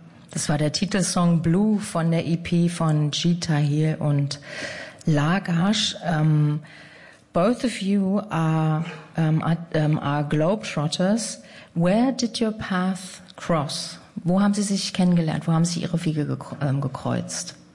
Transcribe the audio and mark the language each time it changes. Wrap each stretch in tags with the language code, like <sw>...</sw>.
<de>Das war der Titelsong Blue von der EP von G. Tahir und Lagash.</de> <en>Both of you are Globetrotters. Where did your path cross?</en> <de>Wo haben Sie sich kennengelernt? Wo haben Sie Ihre Wege gekreuzt?</de>